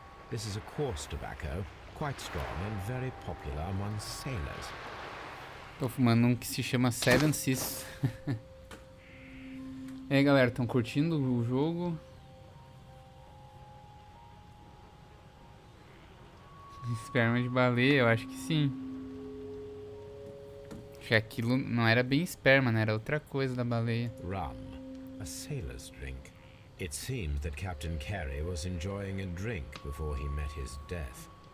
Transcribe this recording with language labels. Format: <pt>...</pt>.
<en>This is a coarse tobacco, quite strong and very popular among sailors.</en> <pt>Tô fumando um que se chama Seven Seas. E aí, galera, estão curtindo o jogo? Esperma de baleia, eu acho que sim. Acho que aquilo não era bem esperma, né? Era outra coisa da baleia.</pt> <en>Rum, a sailor's drink. It seemed that Captain Carey was enjoying a drink before he met his death.</en>